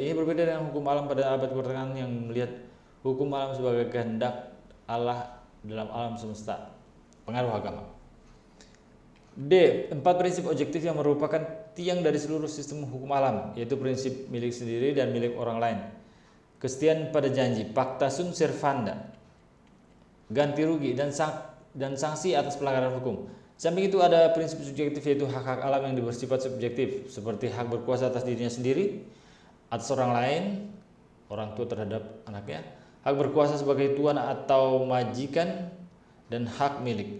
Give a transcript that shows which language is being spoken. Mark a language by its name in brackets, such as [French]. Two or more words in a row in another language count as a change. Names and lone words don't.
[Indonesian] Ini berbeda dengan hukum alam pada abad pertengahan yang melihat hukum alam sebagai kehendak Allah dalam alam semesta. Pengaruh agama. D. 4 prinsip objektif yang merupakan tiang dari seluruh sistem hukum alam, yaitu prinsip milik sendiri dan milik orang lain, kesetiaan pada janji, [Latin] pacta sunt servanda, [Indonesian] ganti rugi dan sanksi atas pelanggaran hukum. Samping itu ada prinsip subjektif yaitu hak-hak alam yang bersifat subjektif seperti hak berkuasa atas dirinya sendiri, atas orang lain, orang tua terhadap anaknya, hak berkuasa sebagai tuan atau majikan, dan hak milik.